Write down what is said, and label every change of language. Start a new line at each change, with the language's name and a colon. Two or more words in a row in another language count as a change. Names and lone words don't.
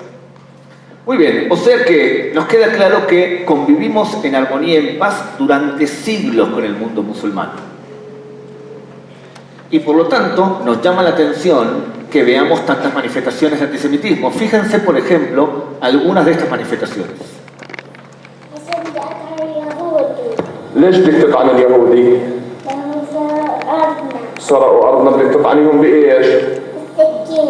Spanish: Muy bien, o sea que nos queda claro que convivimos en armonía y en paz durante siglos con el mundo musulmán. Y por lo tanto, nos llama la atención que veamos tantas manifestaciones de antisemitismo. Fíjense, por ejemplo, algunas de estas manifestaciones.
Arabic: ليش بدك تطعن اليهودي؟ سرقوا أرضنا بدك تطعنيهم بإيش؟ بالسكين.